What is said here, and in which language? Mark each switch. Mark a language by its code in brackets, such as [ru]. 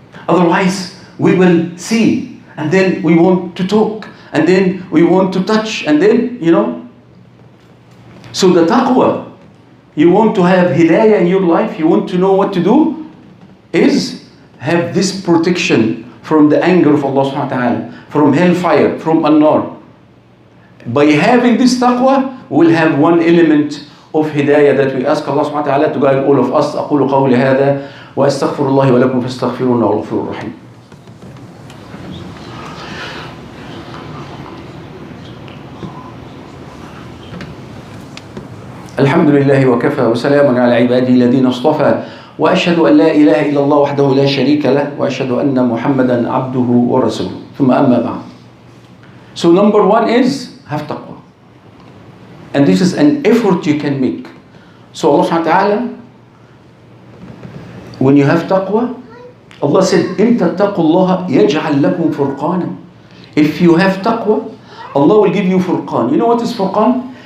[en] Otherwise, we will see, and then we want to talk, and then we want to touch, and then, So the taqwa, you want to have hidayah in your life, you want to know what to do, is have this protection from the anger of Allah subhanahu wa ta'ala, from hellfire, from an-nar. By having this taqwa, we'll have one element of hidayah that we ask Allah subhanahu wa ta'ala to guide all of us. [ar] أقول قولي هذا وأستغفر الله ولكم فاستغفروه إنه هو الغفور الرحيم. الحمد لله وكفى وسلام على عباده الذين اصطفى وأشهد أن لا إله إلا الله وحده لا شريك له وأشهد أن محمدا عبده ورسوله ثم أما بعد. [en] So number one is have taqwa. And this is an effort you can make. So Allah subhanahu wa ta'ala, when you have taqwa, Allah said, [ar] إِن تَتَّقُوا اللَّهَ يَجْعَلْ لَكُمْ فُرْقَانًا. [en] If you have taqwa, Allah will give you furqan. You know what is furqan?